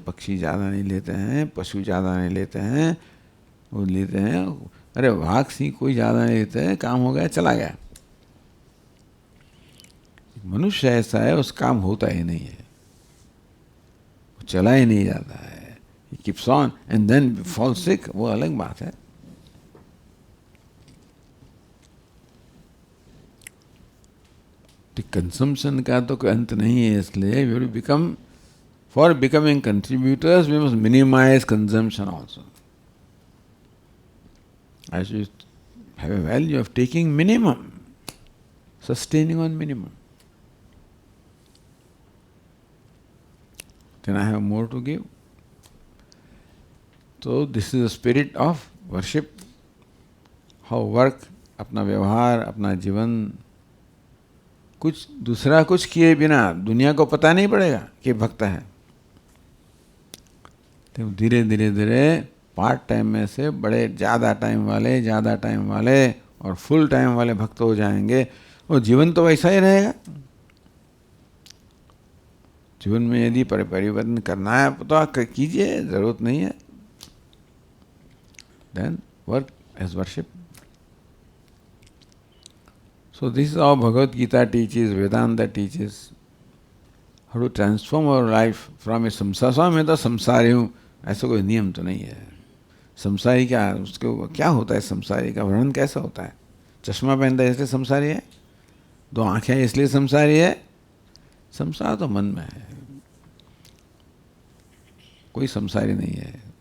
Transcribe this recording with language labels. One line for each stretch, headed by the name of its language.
Hindi: पक्षी ज़्यादा नहीं लेते हैं, पशु ज़्यादा नहीं लेते हैं, वो लेते हैं। अरे वाघ सिंह कोई ज़्यादा नहीं लेते हैं, काम हो गया चला गया। मनुष्य ऐसा है, उस काम होता ही नहीं है, वो चला ही नहीं जाता है।
English: He keeps on and then falls sick,
Hindi: वो अलग बात है। कंजम्पशन का तो कोई अंत नहीं है, इसलिए
English: we will become, for becoming contributors we must minimize consumption also. As you have a value of taking minimum, sustaining on minimum. Then I have more to give. So this is the spirit of worship. How work,
Hindi: अपना व्यवहार, अपना जीवन, कुछ दूसरा कुछ किए बिना दुनिया को पता नहीं पड़ेगा कि भक्त है। तो धीरे धीरे धीरे पार्ट टाइम में से बड़े ज़्यादा टाइम वाले और फुल टाइम वाले भक्त हो जाएंगे। और जीवन तो वैसा ही रहेगा। जीवन में यदि परिवर्तन करना है तो आप कीजिए, जरूरत नहीं है।
English: Then work as worship. So this is how Bhagavad Gita teaches, Vedanta teaches, how to transform our life from a samsara।
Hindi: स्वामी मैं तो संसारी हूँ, ऐसा कोई नियम तो नहीं है। संसारी क्या, उसको क्या होता है? संसारी का वर्णन कैसा होता है? चश्मा पहनता है इसलिए संसारी है, 2 आँखें हैं इसलिए संसारी है। संसार तो मन में है, कोई संसारी नहीं है।